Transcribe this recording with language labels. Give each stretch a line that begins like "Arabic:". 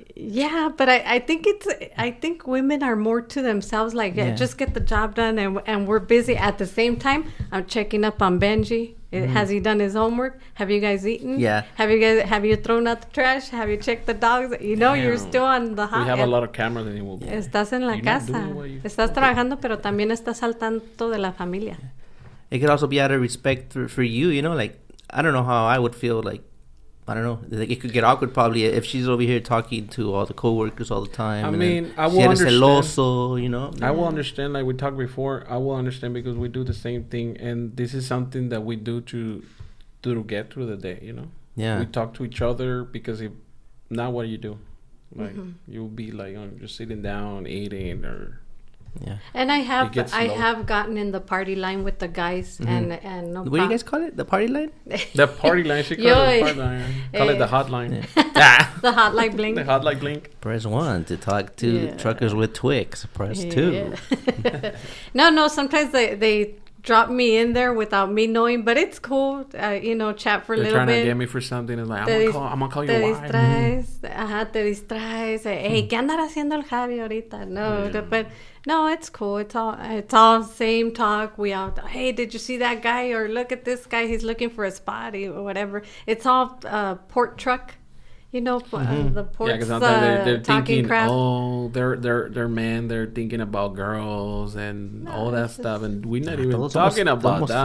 English: Yeah, but I think women are more to themselves. Like, just get the job done, and we're busy. At the same time, I'm checking up on Benji. Has he done his homework? Have you guys eaten? Yeah. Have you thrown out the trash? Have you checked the dogs? You're still on the hot. We have a lot of cameras and we'll go.
Spanish: Estás en la casa. Estás trabajando, pero también estás al tanto de la familia.
English: It could also be out of respect for you, you know, like, I don't know how I would feel, like, I don't know, like, it could get awkward probably if she's over here talking to all the coworkers all the time. I mean, I will understand.
Spanish: Celoso,
English: you know. I will understand, like we talked before. I will understand because we do the same thing, and this is something that we do to get through the day, you know. Yeah. We talk to each other because if not, what do you do? Like you'll be like just sitting down eating or. Yeah. And I have gotten in the party line with the guys and no. What do you guys call it? The party line? The party line. She call it the party line. Call it the hotline. Yeah. The hotline blink. The hotline blink. Press 1 to talk to truckers with Twix. Press 2. No. Sometimes they drop me in there without me knowing, but it's cool. Chat for a little bit. They're trying to get me for something. And like, I'm gonna call you.
Spanish: Te distraes. Te distraes. Hey, ¿qué andará haciendo el Javi ahorita?
English: No, but no, it's cool. It's all same talk. We all, hey, did you see that guy? Or look at this guy. He's looking for a spot or whatever. It's all port truck. The ports. Yeah, because sometimes they're thinking, crap. they're men. They're thinking about girls and all that stuff, and we're not even talking about that.